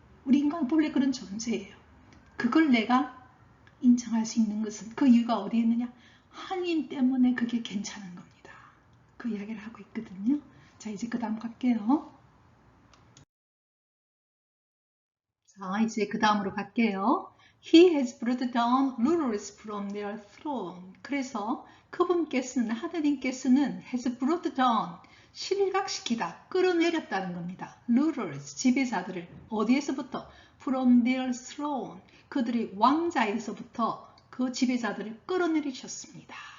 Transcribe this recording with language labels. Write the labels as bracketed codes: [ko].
[ko] 우리 인간은 본래 그런 존재예요. 그걸 내가 인정할 수 있는 것은 그 이유가 어디에 있느냐? 하나님 때문에 그게 괜찮은 겁니다. 그 이야기를 하고 있거든요. 자, 이제 그 다음 갈게요. 자, 이제 그 다음으로 갈게요. [en] He has brought down rulers from their throne. [ko] 그래서 그분께서는, 하나님께서는 [en] has brought down, [ko] 실각시키다, 끌어내렸다는 겁니다. rulers, 지배자들을 어디에서부터? [en] from their throne, [ko] 그들의 왕자에서부터 그 지배자들을 끌어내리셨습니다.